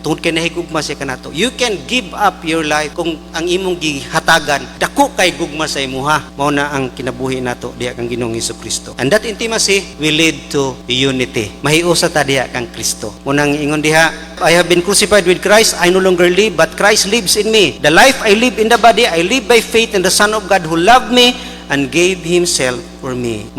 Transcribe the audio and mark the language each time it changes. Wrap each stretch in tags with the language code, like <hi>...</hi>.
<ceb>Tungod kay nahigugma siya kanato.</ceb> <en>You can give up your life</en> <ceb>kung ang imong gihatagan dako kay gugma sa imuha. Mao na ang kinabuhi nato diha kang Ginoong Hesukristo.</ceb> <en>And that intimacy will lead to unity.</en> <ceb>Mahiusa ta diha kang Kristo. Munang ingon diha,</ceb> <en>I have been crucified with Christ, I no longer live, but Christ lives in me. The life I live in the body, I live by faith in the Son of God who loved me and gave Himself for me.</en>